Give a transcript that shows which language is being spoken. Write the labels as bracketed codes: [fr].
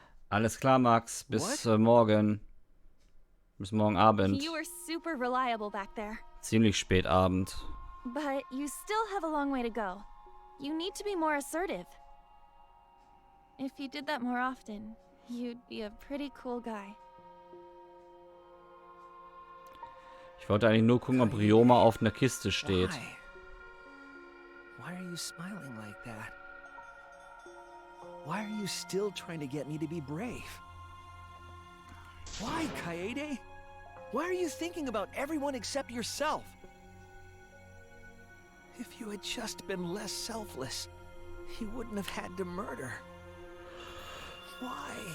[de] Alles klar, Max. Bis morgen. Bis morgen Abend. [en] You were super reliable back there. [de] Ziemlich spät Abend. [en] But you still have a long way to go. You need to be more assertive. If you did that more often, you'd be a pretty cool guy. [de] Ich wollte eigentlich nur gucken, ob Ryoma auf einer Kiste steht. [en] Why are you smiling like that? Why are you still trying to get me to be brave? Why, Kaede? Why are you thinking about everyone except yourself? If you had just been less selfless, you wouldn't have had to murder. Why?